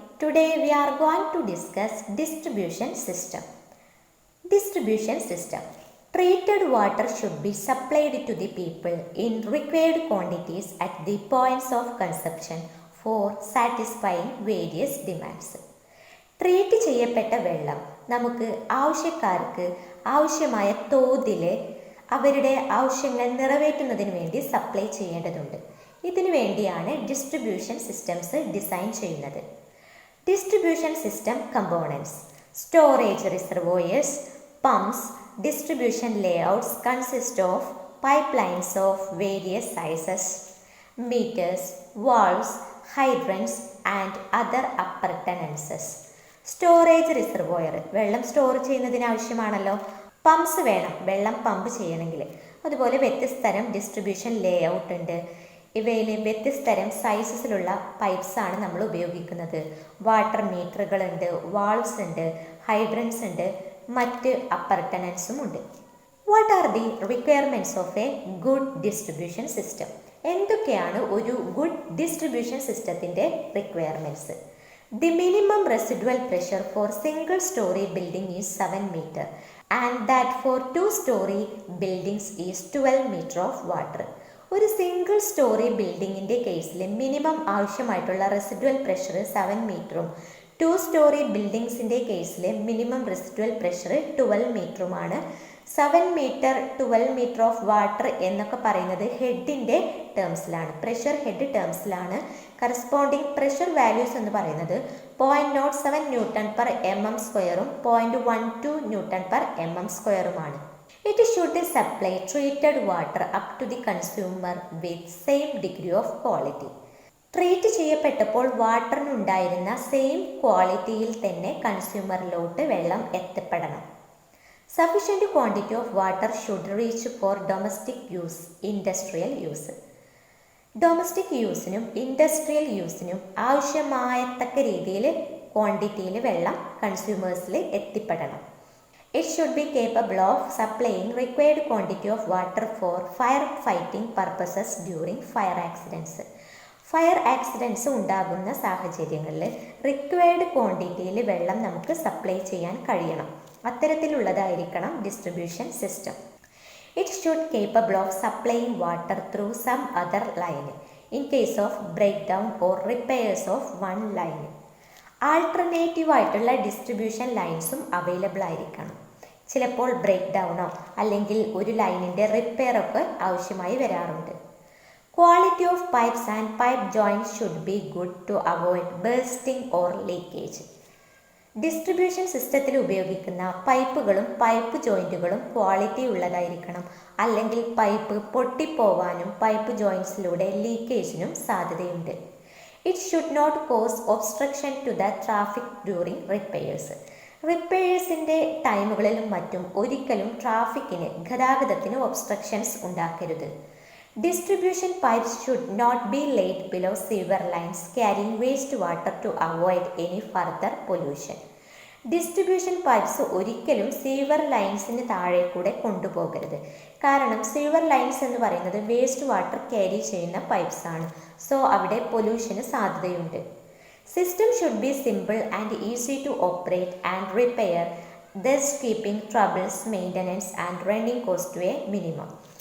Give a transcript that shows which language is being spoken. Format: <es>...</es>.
<en>Today we are going to discuss distribution system. Distribution system. Treated water should be supplied to the people in required quantities at the points of consumption for satisfying various demands.</en> <ml>Treat ചെയ്യപ്പെട്ട വെള്ളം നമുക്ക് ആവശ്യക്കാർക്ക് ആവശ്യമായ തോതിൽ അവരുടെ ആവശ്യങ്ങൾ നിറവേറ്റുന്നതിന് വേണ്ടി സപ്ലൈ ചെയ്യേണ്ടതുണ്ട്. ഇതിനു വേണ്ടിയാണ് ഡിസ്ട്രിബ്യൂഷൻ സിസ്റ്റംസ് ഡിസൈൻ ചെയ്യുന്നത്.</ml> <en>Distribution system components: storage reservoirs, pumps. Distribution layouts consist of pipelines of various sizes, meters, valves, hydrants and other appurtenances.</en> <ml>Storage reservoir വെള്ളം സ്റ്റോർ ചെയ്യുന്നതിന് ആവശ്യമാണല്ലോ. പമ്പ്സ് വേണം വെള്ളം പമ്പ് ചെയ്യണമെങ്കിൽ. അതുപോലെ വ്യത്യസ്ത തരം ഡിസ്ട്രിബ്യൂഷൻ ലേഔട്ട് ഉണ്ട്. ഇവയിൽ വ്യത്യസ്ത തരം സൈസസിലുള്ള പൈപ്പ്സ് ആണ് നമ്മൾ ഉപയോഗിക്കുന്നത്. വാട്ടർ മീറ്ററുകളുണ്ട്, വാൾവ്സ് ഉണ്ട്, ഹൈഡ്രൻസ് ഉണ്ട്, മറ്റ് അപ്പർട്ടനൻസും ഉണ്ട്.</ml> <en>What are the requirements of a good distribution system?</en> <ml>എന്തൊക്കെയാണ് ഒരു ഗുഡ് ഡിസ്ട്രിബ്യൂഷൻ സിസ്റ്റത്തിൻ്റെ requirements?</ml> <en>The minimum residual pressure for single story building is 7 meter and that for 2-story buildings is 12 meter of water.</en> <ml>ഒരു single story ബിൽഡിങ്ങിൻ്റെ കേസിൽ minimum ആവശ്യമായിട്ടുള്ള residual pressure 7 മീറ്ററും 2-story ബിൽഡിങ്സിൻ്റെ കേസിൽ minimum residual pressure 12 മീറ്ററുമാണ്. 7 metre 12 metre of water എന്നൊക്കെ പറയുന്നത് ഹെഡിൻ്റെ ടേംസിലാണ്, pressure head ടേംസിലാണ്. Corresponding pressure values എന്ന് പറയുന്നത് 0.07 ന്യൂട്ടൺ പെർ mm സ്ക്വയറും 0.12 newton per mm സ്ക്വയറുമാണ്.</ml> <en>It should supply treated water up to the consumer with same degree of quality.</en> <ml>Treat ചെയ്യപ്പെട്ടപ്പോൾ വാട്ടറിനുണ്ടായിരുന്ന same ക്വാളിറ്റിയിൽ തന്നെ കൺസ്യൂമറിലോട്ട് വെള്ളം എത്തപ്പെടണം.</ml> <en>Sufficient quantity of water should reach for domestic use, industrial use.</en> <ml>Domestic യൂസിനും industrial യൂസിനും ആവശ്യമായത്തക്ക രീതിയിൽ ക്വാണ്ടിറ്റിയിൽ വെള്ളം കൺസ്യൂമേഴ്സിൽ എത്തിപ്പെടണം.</ml> <en>It should be capable of supplying required quantity of water for fire fighting purposes during fire accidents.</en> <ml>Fire accidents ഉണ്ടാകുന്ന സാഹചര്യങ്ങളിൽ required ക്വാണ്ടിറ്റിയിൽ വെള്ളം നമുക്ക് supply ചെയ്യാൻ കഴിയണം. അത്തരത്തിലുള്ളതായിരിക്കണം distribution system.</ml> <en>It should capable of supplying water through some other line in case of break down or repairs of one line.</en> <ml>Alternative ആയിട്ടുള്ള distribution ലൈൻസും available ആയിരിക്കണം. ചിലപ്പോൾ ബ്രേക്ക് ഡൗണോ അല്ലെങ്കിൽ ഒരു ലൈനിൻ്റെ റിപ്പയർ ഒക്കെ ആവശ്യമായി വരാറുണ്ട്.</ml> <en>Quality of pipes and pipe joints should be good to avoid bursting or leakage.</en> <ml>Distribution സിസ്റ്റത്തിൽ ഉപയോഗിക്കുന്ന പൈപ്പുകളും പൈപ്പ് ജോയിൻറ്റുകളും ക്വാളിറ്റി ഉള്ളതായിരിക്കണം, അല്ലെങ്കിൽ പൈപ്പ് പൊട്ടിപ്പോവാനും പൈപ്പ് ജോയിൻറ്റ്സിലൂടെ ലീക്കേജിനും സാധ്യതയുണ്ട്.</ml> <en>It should not cause obstruction to the traffic during repairs.</en> <ml>റിപ്പയേഴ്സിൻ്റെ ടൈമുകളിലും മറ്റും ഒരിക്കലും ഗതാഗതത്തിന് ഒബ്സ്ട്രക്ഷൻസ് ഉണ്ടാക്കരുത്.</ml> <en>Distribution pipes should not be laid below sewer lines carrying wastewater to avoid any further pollution.</en> <ml>Distribution pipes ഒരിക്കലും sewer ലൈൻസിന് താഴെ കൂടെ കൊണ്ടുപോകരുത്. കാരണം sewer lines എന്ന് പറയുന്നത് വേസ്റ്റ് വാട്ടർ ക്യാരി ചെയ്യുന്ന പൈപ്പ്സ് ആണ്. സോ അവിടെ പൊല്യൂഷന് സാധ്യതയുണ്ട്.</ml> <en>System should be simple and easy to operate and repair, thus keeping troubles, maintenance and running cost to a minimum.</en>